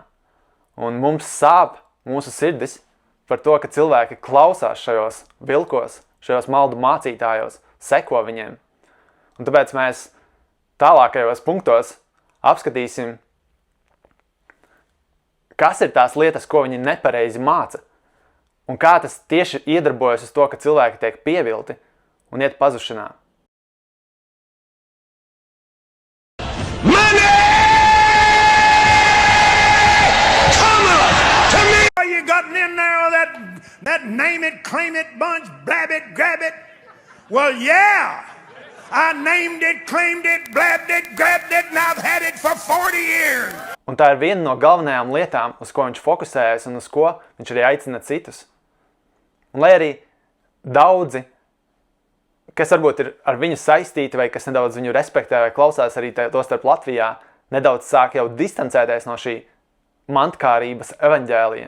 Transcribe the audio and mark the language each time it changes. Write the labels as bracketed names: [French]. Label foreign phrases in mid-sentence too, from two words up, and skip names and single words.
[Latvian] Un mums sāp mūsu sirdis par to, ka cilvēki klausās šajos vilkos, šajos maldu mācītājos, seko viņiem. Un tāpēc mēs tālākajos punktos apskatīsim, kas ir tās lietas, ko viņi nepareizi māca, un kā tas tieši iedarbojas uz to, ka cilvēki tiek pievilti un iet pazušanā. [English] You got in there, that name it, claim it bunch, blab it, grab it. Well, yeah, I named it, claimed it, blabbed it, grabbed it, and I've had it for 40 years. [Latvian] Un tā ir viena no galvenajām lietām, uz ko viņš fokusējas un uz ko viņš arī aicina citus. Un lai arī daudzi, kas varbūt ir ar viņu saistīti vai kas nedaudz viņu respektē vai klausās arī to starp Latvijā, nedaudz sāk jau distancēties no šī mantkārības evaņģēlija.